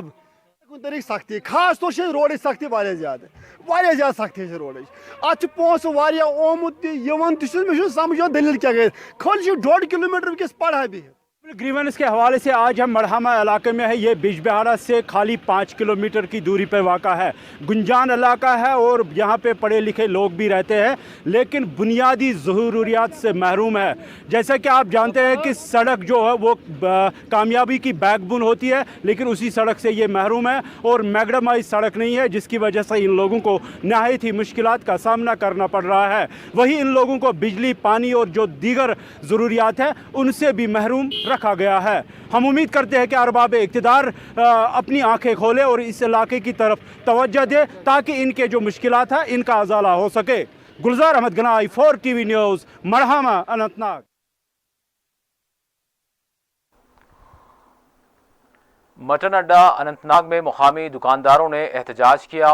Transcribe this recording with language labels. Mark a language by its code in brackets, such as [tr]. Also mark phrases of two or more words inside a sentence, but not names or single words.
[ks] کُنہِ طریٖقہٕ سختی خاص طور چھِ روڈٕچ سختی واریاہ زیادٕ سختی چھِ روڈٕچ اَتھ چھُ پونٛسہٕ واریاہ آمُت تہِ یِوان تہِ چھُس مےٚ چھُنہٕ سمجھان دٔلیٖل کیٛاہ گٔے کھٔلۍ چھِ 1.5 کلومیٹر وٕنکٮ۪س پڑھا بِہِتھ. [ur] گریونس کے حوالے سے آج ہم مڑھاما علاقے میں ہے. یہ بجبہڑا سے خالی 5 کلومیٹر کی دوری پہ واقع ہے. گنجان علاقہ ہے اور یہاں پہ پڑھے لکھے لوگ بھی رہتے ہیں لیکن بنیادی ضروریات سے محروم ہے. جیسا کہ آپ جانتے ہیں کہ سڑک جو ہے وہ کامیابی کی [en] back bone [ur] ہوتی ہے لیکن اسی سڑک سے یہ محروم ہے اور میگڈمائز سڑک نہیں ہے جس کی وجہ سے ان لوگوں کو نہایت ہی مشکلات کا سامنا کرنا پڑ رہا ہے. وہی ان لوگوں کو بجلی پانی اور جو دیگر ضروریات ہیں ان سے بھی محروم رکھا گیا ہے. ہم امید کرتے ہیں کہ ارباب اقتدار اپنی آنکھیں کھولے اور اس علاقے کی طرف توجہ دے تاکہ ان کے جو مشکلات ہیں ان کا ازالہ ہو سکے. گلزار احمد گنائی 4 TV نیوز مڑھاما اننت ناگ. مٹن اڈا اننت ناگ میں مقامی دکانداروں نے احتجاج کیا.